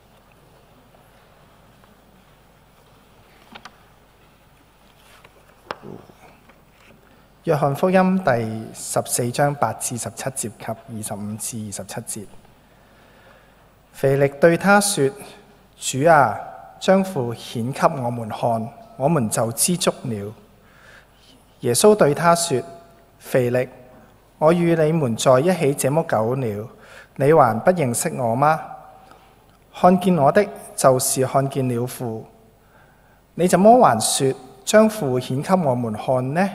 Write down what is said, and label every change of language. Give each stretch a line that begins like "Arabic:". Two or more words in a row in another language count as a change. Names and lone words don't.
Chinese: 約翰福音第14章8至17節及25至27節。腓力對他說：主啊，將父顯給我們看，我們就知足了。耶穌對他說：腓力，我與你們在一起這麼久了，你還不認識我嗎？看見我的，就是看見了父。你怎麼還說將父顯給我們看呢？